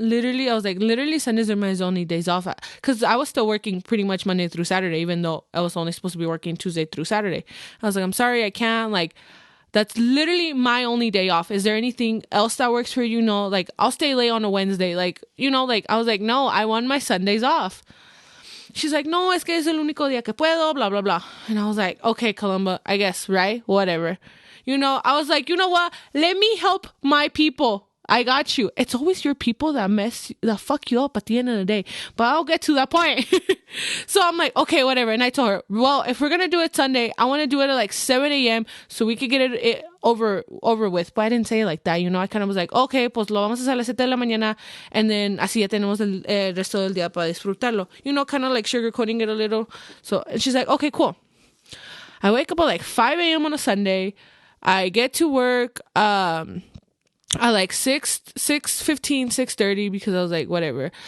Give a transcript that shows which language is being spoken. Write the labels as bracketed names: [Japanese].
[English] Literally, Sundays are my only days off. Because I was still working pretty much Monday through Saturday, even though I was only supposed to be working Tuesday through Saturday. I was like, I'm sorry, I can't. Like, that's literally my only day off. Is there anything else that works for you? No, like, I'll stay late on a Wednesday. Like, like, I was like, no, I want my Sundays off. She's like, no, [Spanish] es que es el único día que puedo, [English] blah, blah, blah. And I was like, okay, Columba, I guess, right? Whatever. I was like, you know what? Let me help my people. I got you. It's always your people that fuck you up at the end of the day. But I'll get to that point. So I'm like, okay, whatever. And I told her, well, if we're going to do it Sunday, I want to do it at like 7 a.m. so we could get it over with. But I didn't say it like that. I kind of was like, okay, [Spanish] pues lo vamos a hacer a las 7 de la mañana. [English] And then [Spanish] así ya tenemos el resto del día para disfrutarlo. [English] Kind of like sugarcoating it a little. So and she's like, okay, cool. I wake up at like 5 a.m. on a Sunday. I get to work at like 6:15, 6:30 because I was like, whatever.